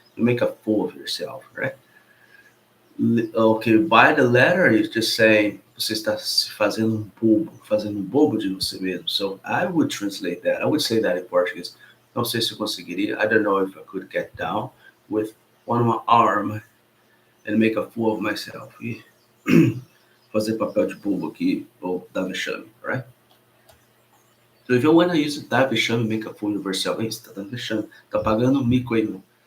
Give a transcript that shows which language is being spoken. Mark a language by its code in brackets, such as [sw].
[en] You make a fool of yourself, right? Okay, by the letter, you're just saying [pt] você está se fazendo um bobo de você mesmo. [en] So I would translate that. I would say that in Portuguese. [pt] Não sei se eu conseguiria. [en] I don't know if I could get down with one arm and make a fool of myself. [pt] E fazer papel de bobo aqui ou dar vexame, [en] right? So if you want to use [pt] dar vexame, [en] make a fool of yourself. [pt] Hey, você tá dando vexame. Tá pagando um mico aí, meu.